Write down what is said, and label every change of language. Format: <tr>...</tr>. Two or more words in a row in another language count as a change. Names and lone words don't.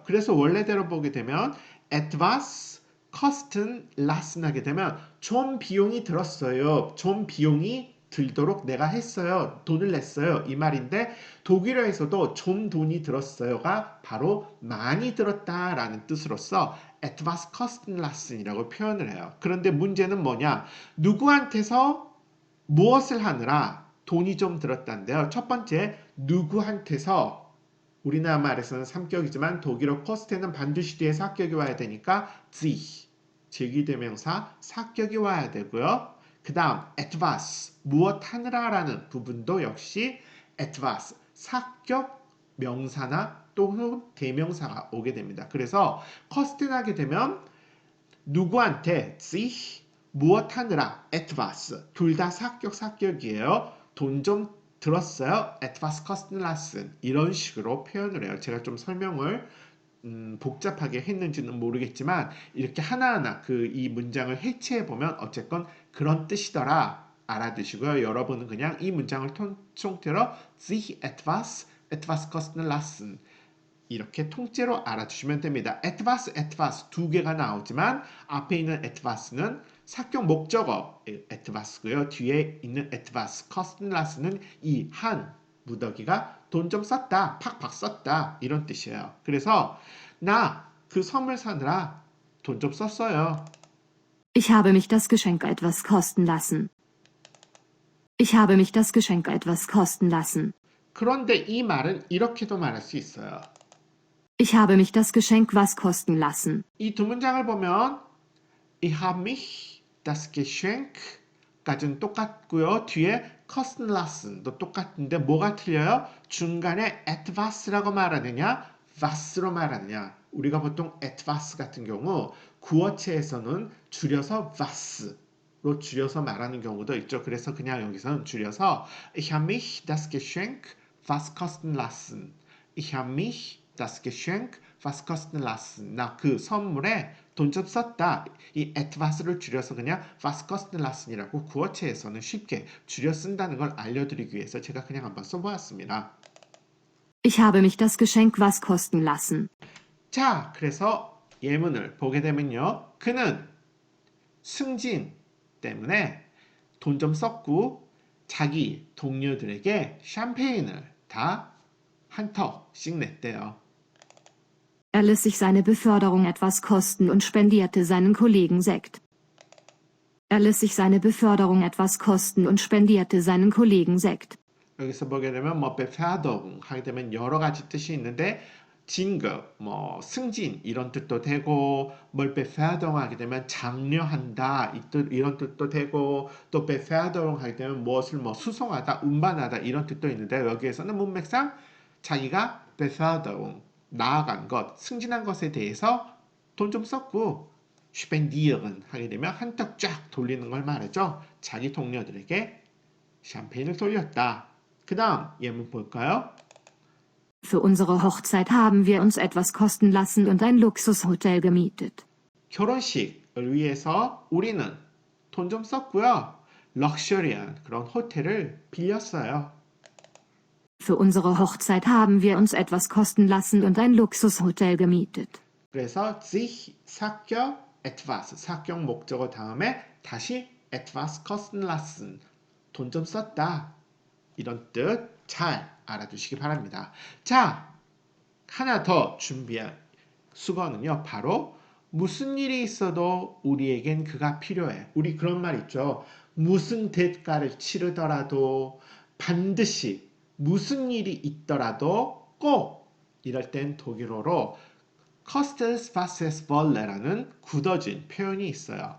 <ko>그래서 원래대로 보게 되면</ko> <de>etwas kosten lassen</de> <ko>하게 되면 좀 비용이 들었어요. 좀 비용이 들도록 내가 했어요. 돈을 냈어요. 이 말인데 독일어에서도 좀 돈이 들었어요가 바로 많이 들었다라는 뜻으로서</ko> <de>etwas kosten lassen</de> <ko>이라고 표현을 해요. 그런데 문제는 뭐냐? 누구한테서 무엇을 하느라 돈이 좀 들었다는데요. 첫 번째, 누구한테서 우리나라 말에서는 3격이지만 독일어 코스트에는 반드시 뒤에 사격이 와야 되니까 sich, 제기대명사 사격이 와야 되고요. 그 다음 etwas, 무엇 하느라라는 부분도 역시 etwas, 사격 명사나 또는 대명사가 오게 됩니다. 그래서 커스트를 하게 되면 누구한테 sich, 무엇 하느라 etwas, 둘 다 사격이에요. 돈 좀 들었어요.</ko> <de>etwas kosten lassen</de> <ko>이런 식으로 표현을 해요. 제가 좀 설명을 복잡하게 했는지는 모르겠지만 이렇게 하나하나 이 문장을 해체해 보면 어쨌건 그런 뜻이더라 알아두시고요. 여러분은 그냥 이 문장을 통째로</ko> <de>sich etwas kosten lassen</de> <ko>이렇게 통째로 알아주시면 됩니다. etwas 두 개가 나오지만 앞에 있는 etwas는 사격 목적어 etwas고요. 뒤에 있는</ko> <de>etwas kosten lassen</de> <ko>은 이 한 무더기가 돈 좀 썼다, 팍팍 썼다 이런 뜻이에요. 그래서 나 그 선물 사느라 돈 좀 썼어요.</ko> <de>Ich habe mich das Geschenk etwas kosten lassen. Ich habe mich das Geschenk etwas kosten lassen.</de> <ko>그런데 이 말은 이렇게도 말할 수 있어요.</ko> <de>Ich habe mich das Geschenk was kosten lassen.</de> <ko>이 두 문장을 보면</ko> <de>Ich habe mich das Geschenk</de> <ko>까지는 똑같고요. 뒤에</ko> <de>kosten lassen</de> <ko>도 똑같은데 뭐가 틀려요? 중간에 etwas라고 말하느냐, was로 말하느냐. 우리가 보통 etwas 같은 경우 구어체에서는 줄여서 was로 줄여서 말하는 경우도 있죠. 그래서 그냥 여기서는 줄여서</ko> <de>Ich habe mich das Geschenk was kosten lassen. Ich habe mich das Geschenk was kosten lassen.</de> <ko>나 그 선물에 돈 좀 썼다. 이 etwas를 줄여서 그냥</ko> <de>was kosten lassen</de> <ko>이라고 구어체에서는 쉽게 줄여 쓴다는 걸 알려드리기 위해서 제가 그냥 한번 써보았습니다.</ko> <de>Ich habe mich das Geschenk was kosten lassen.</de> <ko>자, 그래서 예문을 보게 되면요. 그는 승진 때문에 돈 좀 썼고 자기 동료들에게 샴페인을 다 한 턱씩 냈대요.</ko> <de>Er ließ sich seine Beförderung etwas kosten und spendierte seinen Kollegen Sekt. Er ließ sich seine Beförderung etwas kosten und spendierte seinen Kollegen Sekt.</de> <ko>여기서 보게 되면 뭐 Beförderung 하게 되면 여러 가지 뜻이 있는데 진급, 뭐 승진 이런 뜻도 되고 뭘 Beförderung 하게 되면 장려한다 이런 뜻도 되고 또 Beförderung 하게 되면 무엇을 뭐 수송하다, 운반하다 이런 뜻도 있는데 여기에서는 문맥상 자기가 Beförderung 나아간 것, 승진한 것에 대해서 돈 좀 썼고 spendieren 하게 되면 한턱 쫙 돌리는 걸 말하죠. 자기 동료들에게 샴페인을 돌렸다. 그 다음 예문 볼까요?</ko> <de>Für unsere Hochzeit haben wir uns etwas kosten lassen und ein Luxushotel gemietet.</de> <ko>결혼식을 위해서 우리는 돈 좀 썼고요. 럭셔리한 그런 호텔을 빌렸어요.</ko> <de>Für unsere Hochzeit haben wir uns etwas kosten lassen und ein Luxushotel gemietet.</de> <ko>그래서 sich 사격 etwas 사격 목적어 다음에 다시</ko> <de>etwas kosten lassen</de> <ko>돈 좀 썼다 이런 뜻 잘 알아두시기 바랍니다. 자, 하나 더 준비한 수거는요. 바로 무슨 일이 있어도 우리에겐 그가 필요해. 우리 그런 말 있죠. 무슨 대가를 치르더라도 반드시 무슨 일이 있더라도 꼭 이럴 땐 독일어로</ko> <de>Kostes was es wolle</de> <ko>라는 굳어진 표현이 있어요.</ko>